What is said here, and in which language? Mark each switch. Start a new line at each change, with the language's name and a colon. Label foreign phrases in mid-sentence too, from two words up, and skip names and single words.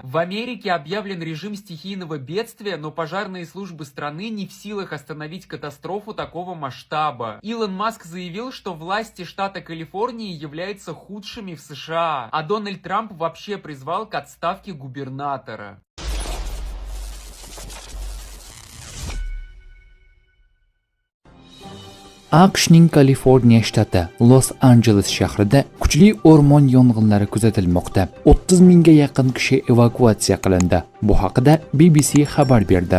Russian: В Америке объявлен режим стихийного бедствия, но пожарные службы страны не в силах остановить катастрофу такого масштаба. Илон Маск заявил, что власти штата Калифорнии являются худшими в США, а Дональд Трамп вообще призвал к отставке губернатора.
Uzbek: AQShning Kaliforniya shtati Los Anjeles shahrida kuchli o'rmon yong'inlari kuzatilmoqda. 30 mingga yaqin kishi evakuatsiya qilindi. Bu haqida BBC xabar berdi.